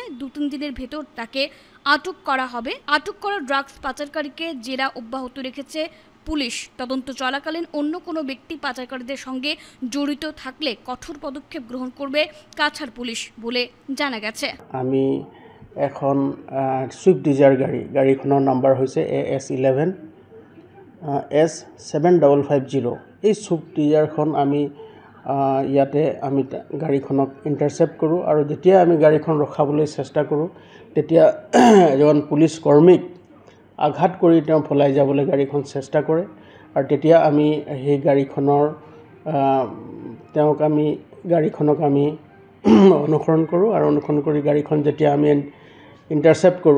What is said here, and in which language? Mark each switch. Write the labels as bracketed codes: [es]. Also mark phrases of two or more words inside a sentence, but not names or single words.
[bn] 2-3 দিনের ভেতর তাকে আটক করা হবে। আটক করা ড্রাগস পাচারকারীকে জেরা অব্যাহত রেখেছে পুলিশ। তদন্ত চলাকালীন অন্য কোনো ব্যক্তি পাচারকারীদের সঙ্গে জড়িত থাকলে কঠোর পদক্ষেপ গ্রহণ করবে কাছাড় পুলিশ বলে জানা গেছে। [as] আমি এখন সুইফট ডিজায়ার গাড়ীখনৰ নাম্বাৰ হৈছে AS11 S 7550। এই সুইফট ডিজায়াৰখন আমি ইয়াতে আমি গাড়ীখনক ইণ্টাৰচেপ্ট কৰোঁ আৰু যেতিয়া আমি গাড়ীখন ৰখাবলৈ চেষ্টা কৰোঁ তেতিয়া এজন পুলিচ কৰ্মীক আঘাত কৰি তেওঁ পলাই যাবলৈ গাড়ীখন চেষ্টা কৰে আৰু তেতিয়া আমি সেই গাড়ীখনৰ গাড়ীখনক আমি অনুসৰণ কৰোঁ আৰু অনুসৰণ কৰি গাড়ীখন যেতিয়া আমি ইণ্টাৰচেপ্ট কৰোঁ।